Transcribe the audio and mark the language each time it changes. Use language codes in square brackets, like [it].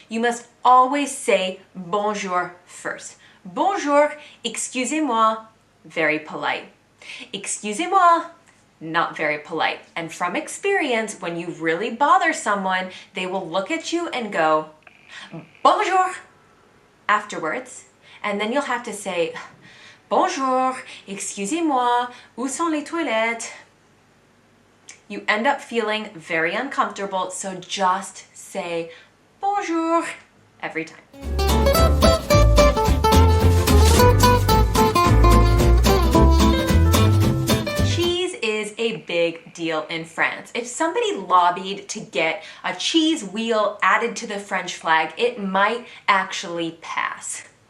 [en] You must always say bonjour first. [fr] Bonjour, excusez-moi, [en] very polite. [fr] Excusez-moi, [en] not very polite. And from experience, when you really bother someone, they will look at you and go, bonjour, afterwards. And then you'll have to say, [fr] bonjour, excusez-moi, où sont les toilettes? [en] You end up feeling very uncomfortable, so just say bonjour every time. Cheese is a big deal in France. If somebody lobbied to get a cheese wheel added to the French flag, it might actually pass.